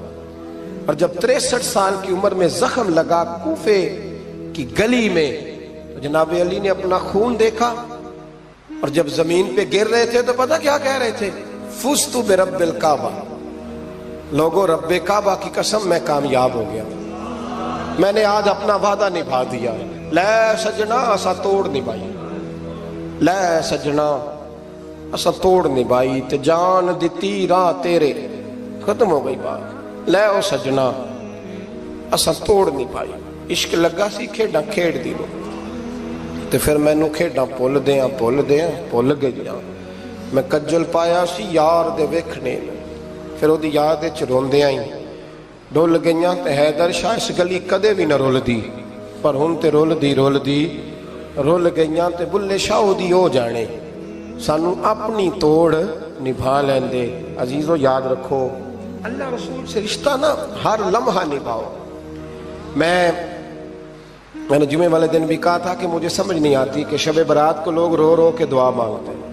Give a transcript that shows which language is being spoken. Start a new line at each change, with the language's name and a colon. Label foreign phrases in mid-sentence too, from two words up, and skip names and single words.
Urdu: اور جب 63 سال کی عمر میں زخم لگا کوفے کی گلی میں تو جناب علی نے اپنا خون دیکھا اور جب زمین پہ گر رہے تھے تو پتہ کیا کہہ رہے تھے؟
Arabic: فزت برب الکعبہ.
Urdu: لوگوں رب کعبہ کی قسم میں کامیاب ہو گیا، میں نے آج اپنا وعدہ نبھا دیا.
Punjabi: لے سجنا اسا توڑ نبھائی، لے سجنا اسا توڑ نبھائی تے جان دتی راہ تیرے.
Urdu: ختم ہو گئی بات.
Punjabi: لے او سجنا اسا توڑ نبھائی. عشق لگا سی کھیڈاں کھیڈ دی لو تے پھر مینوں کھیڈاں بھول گئیاں. میں کجل پایا سی یار دے ویکھنے، پھر وہ یاد روندیاں ہی ڈول گئیاں. تے حیدر شاہ اس گلی کدے بھی نہ رول دی، پر ہن تے رول دی رول گئیاں. تے بلے شاہ دی ہو جانے، سانو اپنی توڑ نبھا لیندے.
Urdu: عزیزو یاد رکھو اللہ رسول سے رشتہ نا ہر لمحہ نبھاؤ. میں نے جمعے والے دن بھی کہا تھا کہ مجھے سمجھ نہیں آتی کہ شب برات کو لوگ رو رو کے دعا مانگتے ہیں.